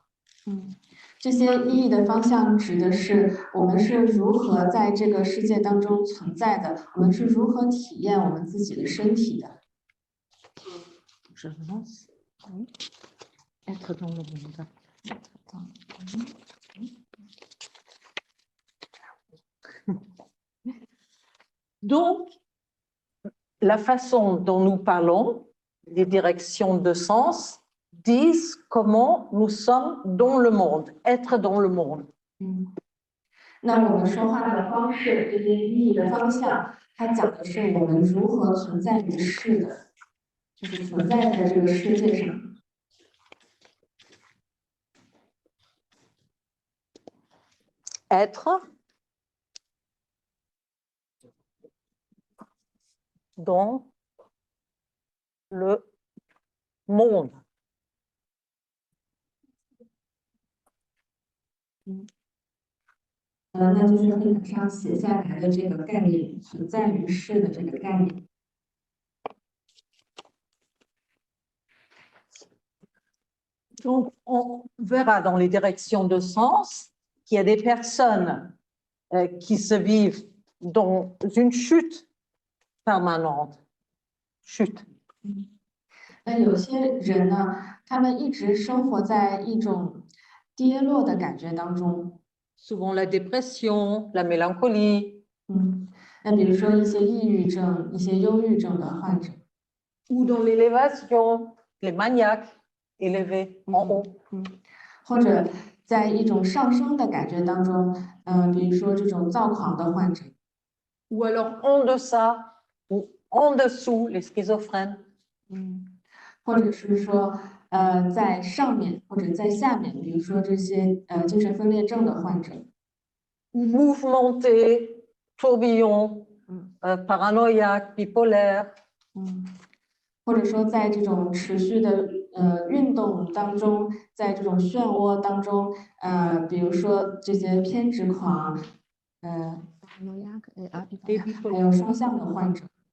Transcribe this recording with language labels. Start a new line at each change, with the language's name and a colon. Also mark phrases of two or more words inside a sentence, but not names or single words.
Chinese: 这些意义的方向指的是我们是如何在这个世界当中存在的，我们是如何体验我们自己的身体的。
French: Je lance. Être dans le monde. Donc, la façon dont nous parlons, les directions de sens, disent comment nous sommes dans le monde, être dans le monde.
Chinese: 那我们说话的方式，这些意义的方向，它讲的是我们如何存在于世的，就是存在在这个世界上。
French: Être dans le monde.
Chinese: 那就是黑板上写下来的这个概念，存在于世的这个概念。
French: Donc, on verra dans les directions de sens qu'il y a des personnes qui se vivent dans une chute permanente. Chute.
Chinese: 那有些人呢，他们一直生活在一种跌落的感觉当中。
French: Souvent la dépression, la mélancolie.
Chinese: 那比如说一些抑郁症、一些忧郁症的患者。
French: Ou dans l'élévation, les maniaques élevés en haut.
Chinese: 或者在一种上升的感觉当中，比如说这种躁狂的患者。
French: Ou alors en deçà ou en dessous, les schizophrènes.
Chinese: 或者是说，在上面或者在下面，比如说这些精神分裂症的患者。
French: Ou mouvementé, tourbillon, paranoïaque, bipolaire.
Chinese: 或者说在这种持续的运动当中，在这种漩涡当中，比如说这些偏执狂，还有双向的患者。